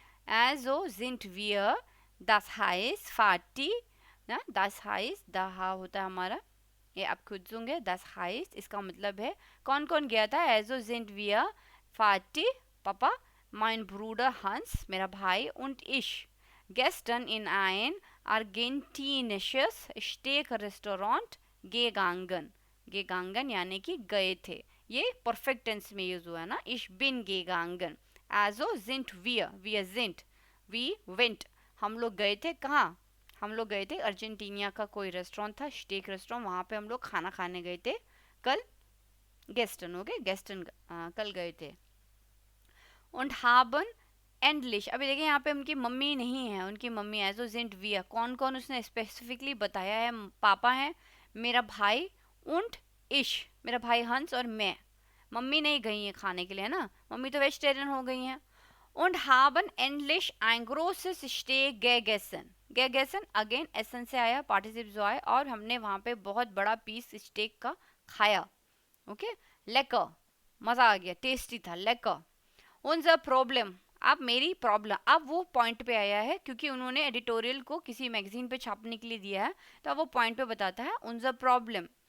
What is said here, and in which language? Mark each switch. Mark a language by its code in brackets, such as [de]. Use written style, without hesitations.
[hi] Also sind wir, das heißt फाटी ना, das heißt दहा होता है हमारा, ये आप खुद सुनगे, das heißt इसका मतलब है कौन कौन गया था। [de] Also sind wir फाटी पापा, mein Bruder Hans मेरा भाई, und ich gestern in ein argentinisches Steak-Restaurant gegangen। [hi] gegangen यानी कि गए थे, ये परफेक्ट टेंस में यूज हुआ है ना, [de] ich bin gegangen। [hi] also sind wir sind, [en] we went, [hi] हम लोग गए थे कहाँ? हम लोग गए थे अर्जेंटीनिया का कोई रेस्टोरेंट था, स्टेक रेस्टोरेंट, वहाँ पे हम लोग खाना खाने गए थे कल। गेस्टन हो गए, गेस्टन कल गए थे। und haben endlich, अभी देखिए यहाँ पे उनकी मम्मी नहीं है, उनकी मम्मी है, so sind wir, कौन कौन उसने स्पेसिफिकली बताया है? पापा हैं, मेरा भाई, und ich, मेरा भाई हंस, और मैं। मम्मी नहीं गई है खाने के लिए, है ना, मम्मी तो वेजिटेरियन हो गई हैं। [de] und haben endlich ein großes Steak gegessen। [hi] gegessen again एसन से आया, पार्टिसिप जो आया, और हमने वहाँ पे बहुत बड़ा पीस स्टेक का खाया। ओके, लेकर, मज़ा आ गया, टेस्टी था, लेकर। उनका प्रॉब्लम, अब मेरी प्रॉब्लम, अब वो पॉइंट पे आया है क्योंकि उन्होंने एडिटोरियल को किसी मैगजीन पे छापने के लिए दिया है, तो अब वो पॉइंट पे बताता है उनका प्रॉब्लम।